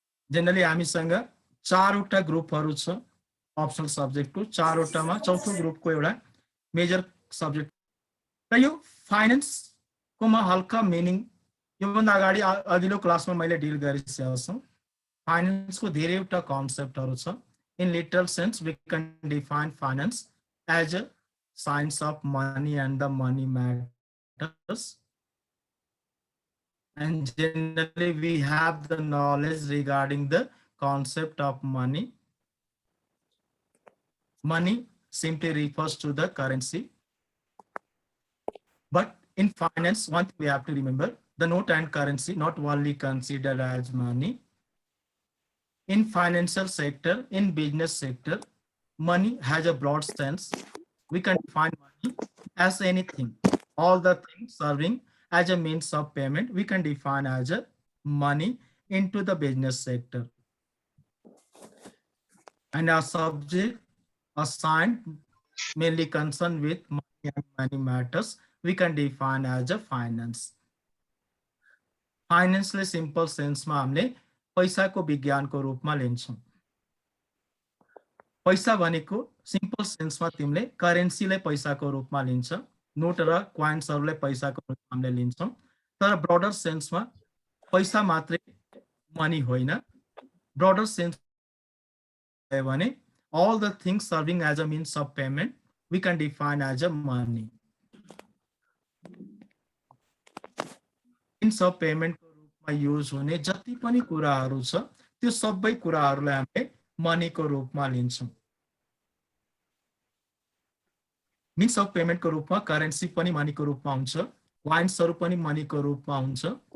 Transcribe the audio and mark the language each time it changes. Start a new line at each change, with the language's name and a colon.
Nepali: Generally हामीसँग 4 वटा ग्रुपहरु छ अप्सनल सब्जेक्टको. 4 वटामा चौथो ग्रुपको एउटा मेजर सब्जेक्ट. र यो फाइनेन्स को म हल्का मिनिङ योभन्दा अगाडि अघिल्लो क्लासमा मैले डिल गरिसकेको छु. फाइनेन्स को धेरैवटा कन्सेप्टहरु छ.
English: In literal sense we can define finance as a science of money and the money matters, and generally we have the knowledge regarding the concept of money. Money simply refers to the currency, but in finance one thing we have to remember, the note and currency not only considered as money. In financial sector, in business sector, money has a broad sense. We can define money as anything, all the things serving as a means of payment. We can define as a money into the business sector. And our subject assigned mainly concerned with money and money matters, we can define as a finance.
Nepali: Finance ले simple sense मा हामीले पैसाको विज्ञानको रूपमा लिन्छौं. पैसा भनेको simple सेन्समा तिमीले करेन्सीलाई पैसाको रूपमा लिन्छ. नोट र क्वाइन्सहरुलाई पैसाको रूपमा हामीले लिन्छौं. तर ब्रोडर सेन्समा पैसा मात्रै मनी होइन.
English: Broader sense भने all the things serving as a means of payment we can define as a money.
Nepali: means of payment को रूपमा युज हुने जति पनि कुराहरु छ त्यो सबै कुराहरुलाई हामीले मनी को रूपमा लिन्छौं. मीन्स अफ पेमेन्ट को रूपमा करेन्सी पनि मनी को रूपमा हुन्छ. क्वाइन्सहरु पनि मनी को रूपमा हुन्छ.